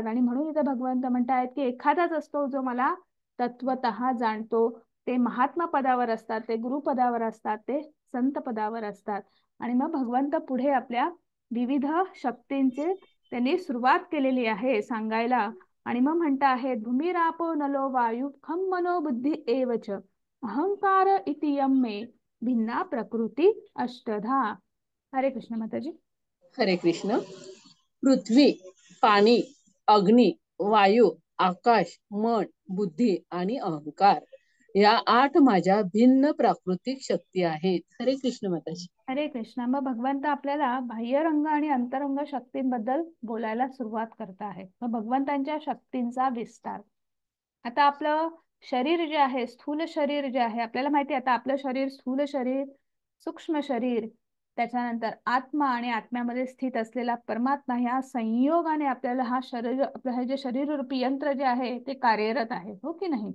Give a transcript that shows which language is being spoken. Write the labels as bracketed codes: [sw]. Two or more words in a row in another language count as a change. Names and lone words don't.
[mr] आणि म्हणून इथे भगवंत म्हणतायत की एखादाच असतो जो मला तत्वतः जाणतो. ते महात्मा पदावर असतात, ते गुरुपदावर असतात, ते संत पदावर असतात. आणि मग भगवंत पुढे आपल्या विविध शक्तींचे त्यांनी सुरुवात केलेली आहे सांगायला. आणि मग म्हणता आहे, [sa] भूमिरापो नलो वायू खम मनो बुद्धी एवच अहंकार इति यम मे भिन्ना प्रकृती अष्टधा. [mr] हरे कृष्ण माताजी. हरे कृष्ण. पृथ्वी, पाणी, अग्नी, वायू, आकाश, मन, बुद्धी आणि अहंकार या 8 माझ्या भिन्न प्राकृतिक शक्ती आहेत. हरे कृष्ण माताजी. हरे कृष्ण. मग भगवंत आपल्याला बाह्यरंग आणि अंतरंग शक्तींबद्दल बोलायला सुरुवात करत आहे. मग भगवंतांच्या शक्तींचा विस्तार. आता आपलं शरीर जे आहे, स्थूल शरीर जे आहे, आपल्याला माहिती आहे आता आपलं शरीर, स्थूल शरीर, सूक्ष्म शरीर, त्याच्यानंतर आत्मा आणि आत्म्यामध्ये स्थित असलेला परमात्मा, ह्या संयोगाने आपल्याला हा शरीर, आपलं हे जे शरीररूपी यंत्र जे आहे ते कार्यरत आहे, हो की नाही.